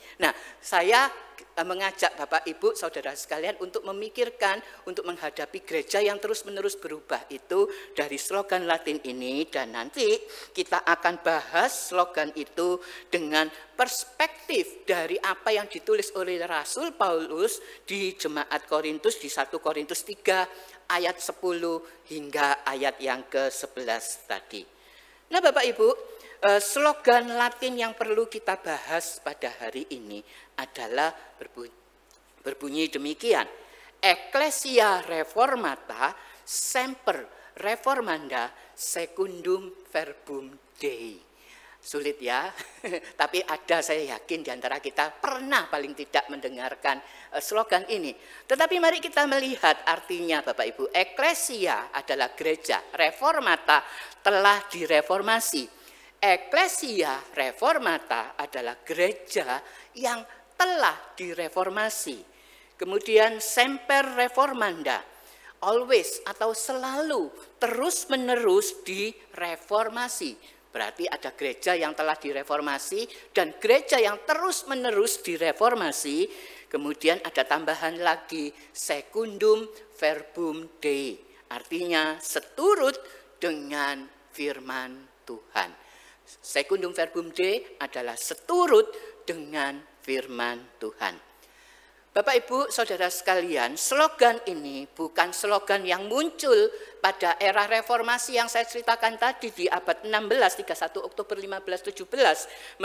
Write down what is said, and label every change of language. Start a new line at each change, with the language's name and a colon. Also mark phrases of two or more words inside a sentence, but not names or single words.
Indonesian: Nah, saya mengajak Bapak Ibu saudara sekalian untuk memikirkan, untuk menghadapi gereja yang terus-menerus berubah itu dari slogan Latin ini, dan nanti kita akan bahas slogan itu dengan perspektif dari apa yang ditulis oleh Rasul Paulus di Jemaat Korintus, di 1 Korintus 3 ayat 10 hingga ayat yang ke-11 tadi. Nah Bapak Ibu, slogan Latin yang perlu kita bahas pada hari ini adalah berbunyi demikian.
Latin: Ecclesia reformata semper reformanda secundum verbum Dei.
Indonesian: Sulit ya, tapi ada, saya yakin di antara kita pernah paling tidak mendengarkan slogan ini. Tetapi mari kita melihat artinya Bapak Ibu. Ecclesia adalah gereja, reformata telah direformasi.
Latin: Ecclesia reformata
Indonesian: adalah gereja yang telah direformasi.
Latin: Kemudian semper reformanda,
Indonesian: always atau selalu, terus menerus direformasi. Berarti ada gereja yang telah direformasi dan gereja yang terus menerus direformasi. Kemudian ada tambahan lagi,
Latin: secundum verbum Dei,
Indonesian: artinya seturut dengan firman Tuhan.
Latin: Secundum verbum Dei
Indonesian: adalah seturut dengan firman Tuhan. Bapak Ibu saudara sekalian, slogan ini bukan slogan yang muncul pada era reformasi yang saya ceritakan tadi di abad 16, 31 Oktober 1517.